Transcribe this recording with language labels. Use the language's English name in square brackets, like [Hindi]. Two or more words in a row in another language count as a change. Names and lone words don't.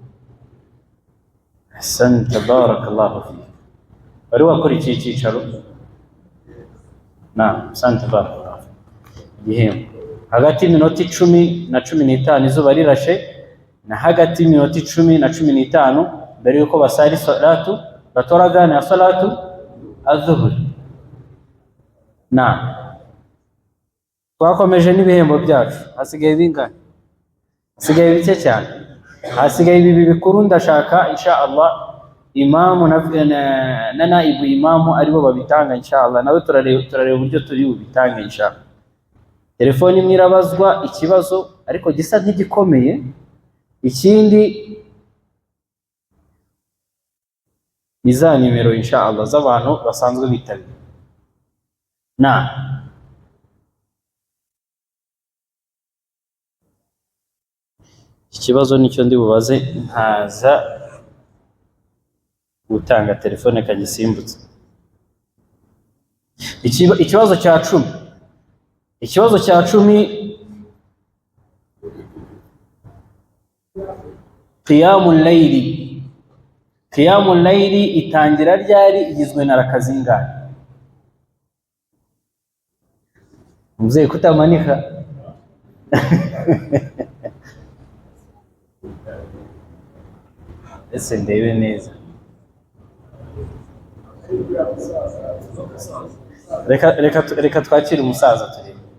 [Arabic] أحسنت، بارك الله فيكِ. [Kinyarwanda] Wari wakora iki cyicaro? Naam, [Arabic] أحسنت، بارك الله. [Kinyarwanda] Igihembo hagati y'iminota 10 na 15 izuba rirashe, na hagati y'iminota 10 na 15 mbere yuko basari salatu batoragana ya [Arabic] صلاة الظهر. [Kinyarwanda] Naam. Twakomeje n'ibihembo byacu. Hasigaye bingahe? Hasigaye bike cyane. Hasigaye ibi bikuru ndashaka inshallah imamu na naibu imamu aribo babitanga inshallah. Nawe turareba uburyo turi ubitanga inshallah. Telefoni imwe irabazwa ikibazo ariko gisa nk'igikomeye. Ikindi iza nimero inshallah z'abantu basanzwe bitabira. Ikibazo nicyo ndi bubaze, nkaza gutanga telefone kagisimbutse. Ikibazo cya 10. Ikibazo cya 10: [Arabic] قيام الليل. قيام الليل [Kinyarwanda] itangira ryari, igizwe na raka zingahe? [Swahili] Mzee kutamanika. [Kinyarwanda] Ese ndebe neza. Reka twakire umusaza turi.